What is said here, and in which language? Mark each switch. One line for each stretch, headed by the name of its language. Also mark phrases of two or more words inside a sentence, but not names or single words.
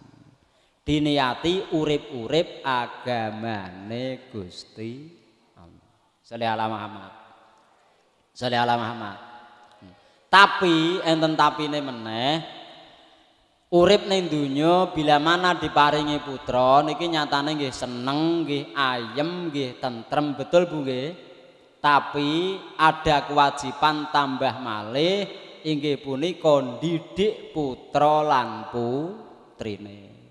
Javanese: Diniati urip-urip agamane Gusti Allah.
Arabic: صل على محمد. صل على محمد.
Javanese: Tapi enten tapine meneh urip ning donya bila mana diparingi putra niki nyatane nggih seneng, nggih ayem, nggih tentrem, betul Bu nggih. Tapi ada kewajiban tambah malih inggih punika ndidik putra lan putrine.